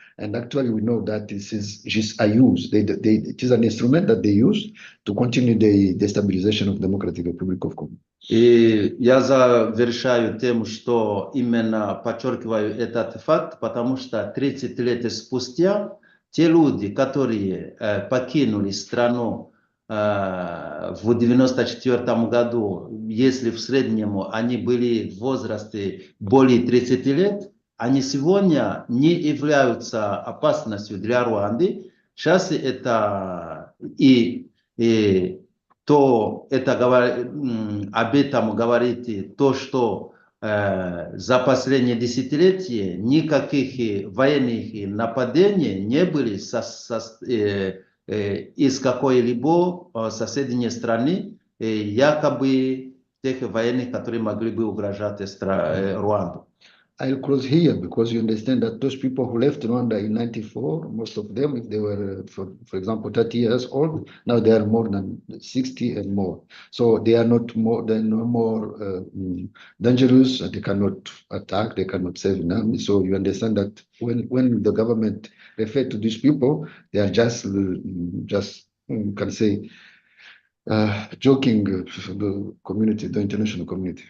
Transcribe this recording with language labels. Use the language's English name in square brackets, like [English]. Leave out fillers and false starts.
[English] And actually we know that this is just a use. It is an instrument that they use to continue the destabilization of Democratic Republic of Congo. [Russian] И я завершаю тем, что именно подчеркиваю этот факт, потому что 30 лет спустя те люди, которые покинули страну в 1994 году, если в среднем они были в возрасте более 30 лет, они сегодня не являются опасностью для Руанды. Сейчас это об этом говорит то, что за последние десятилетия никаких военных нападений не были из какой-либо соседней страны, якобы тех военных, которые могли бы угрожать Руанду. [English] I'll close here because you understand that those people who left Rwanda in 94, most of them, if they were, for example, 30 years old, now they are more than 60 and more. So they are not more, they're no more dangerous. They cannot attack, they cannot save an army. So you understand that when the government refer to these people, they are just you can say, joking the community, the international community.